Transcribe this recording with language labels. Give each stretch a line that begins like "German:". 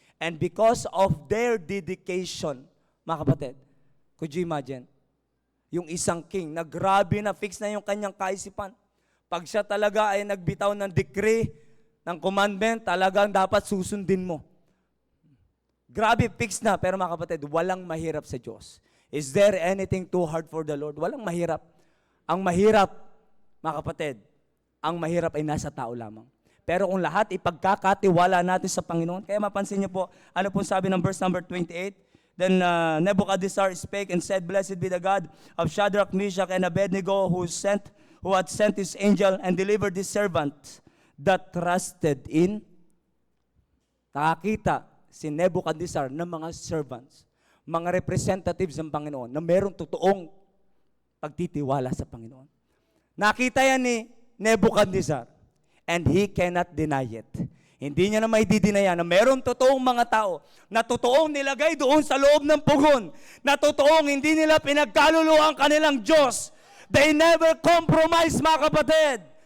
English: And because of their dedication,
Filipino: mga kapatid,
English: could you imagine?
Filipino: Yung isang king, na grabe na fix na yung kanyang kaisipan. Pag siya talaga ay nagbitaw ng decree, ng commandment, talagang dapat susundin mo. Grabe, fix na. Pero mga kapatid, walang mahirap sa Diyos.
English: Is there anything too hard for the Lord?
Filipino: Walang mahirap. Ang mahirap, mga kapatid, ang mahirap ay nasa tao lamang. Pero kung lahat ipagkakatiwala natin sa Panginoon, kaya mapansin niyo po, ano po sabi ng verse number 28?
English: Then Nebuchadnezzar spake and said, Blessed be the God of Shadrach, Meshach, and Abednego, who had sent his angel and delivered his servant that trusted in.
Filipino: Nakakita si Nebuchadnezzar ng mga servants, mga representatives ng Panginoon, na mayroong totoong pagtitiwala sa Panginoon. Nakita yan ni Nebuchadnezzar.
English: And he cannot deny it.
Filipino: Hindi niya na may didinaya na mayroong totoong mga tao na totoong nilagay doon sa loob ng pugon, na totoong hindi nila pinagkaluluwa ang kanilang Diyos.
English: They never compromise,
Filipino: mga kapatid.